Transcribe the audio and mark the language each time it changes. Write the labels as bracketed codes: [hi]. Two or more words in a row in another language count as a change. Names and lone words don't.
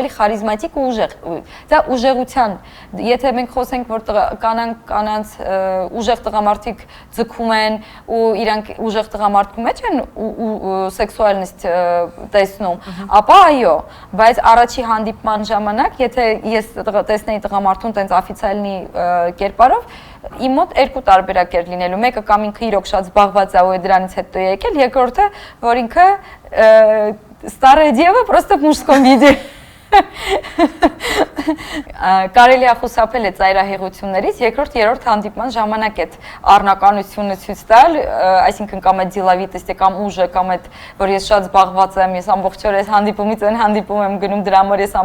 [hy] ավելի խարիզմատիկ ու ուժեղ։ Դա ուժեղության, եթե մենք խոսենք, որ կանանց ուժեղ տղամարդիկ ձգում են ու իրանք ուժեղ տղամարդու մեջ են սեքսուալնիստ տեսնում, ապա այո, բայց առաջի հանդիպման ժամանակ, եթե ես տեսնեի տղամարդուն տենց օֆիցիալի կերպարով, իմ մոտ երկու տարբերակ էր լինելու, մեկը կամ ինքը իրոք շատ զբաղված է ու դրանից հետո է եկել, երկրորդը, որ ինքը [ru] старая дева просто в мужском виде։ [hy] Կարելի է խուսափել այդ ծայրահեղություններից, երրորդ հանդիպման ժամանակ այդ առնականությունը ցույց տալ, այսինքն կամ այդ դիլավիտեստ կամ ուժը, կամ այդ որ ես շատ զբաղված եմ, ես ամբողջ օրը այս հանդիպումից այն հանդիպում եմ գնում, դրա համար ես